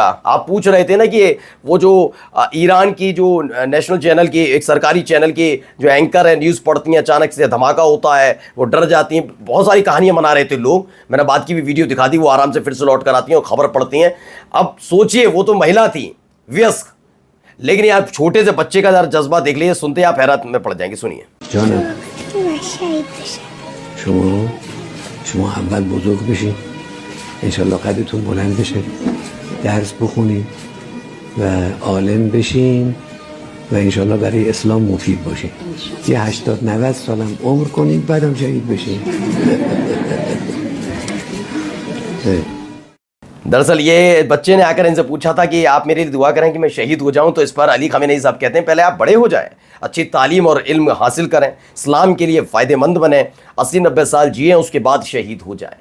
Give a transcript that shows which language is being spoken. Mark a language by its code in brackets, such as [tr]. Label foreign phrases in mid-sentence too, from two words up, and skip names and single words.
[hi] आप पूछ रहे थे ना कि वो जो ईरान की जो [en] national channel [hi] की, एक सरकारी चैनल की जो एंकर है, न्यूज़ पढ़ती हैं, अचानक से धमाका होता है, वो डर जाती हैं, बहुत सारी कहानियां बना रहे थे लोग। मैंने बाद की भी वीडियो दिखा दी, वो आराम से फिर से लौट कर आती हैं और खबर पढ़ती हैं। अब सोचिए, वो तो महिला थी, व्यस्क, लेकिन यार छोटे से बच्चे का जरा जज्बा देख लीजिए, सुनते आप हैरत में पड़ जाएंगे। सुनिए। [fa] شما اول بزرگ بشین انشالله قدرتون بلند بشه درس بخونین و عالم بشین و انشالله برای اسلام مفید باشین یه 80-90 سالم عمر کنین بعدم شهید بشین [hi] दरअसल ये बच्चे ने आकर इनसे पूछा था कि आप मेरे लिए दुआ करें कि मैं शहीद हो जाऊं। तो इस पर अली खामेनेई साहब कहते हैं पहले आप बड़े हो जाएं, अच्छी तालीम और इल्म हासिल करें, इस्लाम के लिए फ़ायदेमंद बने, 80-90 साल जिए, उसके बाद शहीद हो जाएं।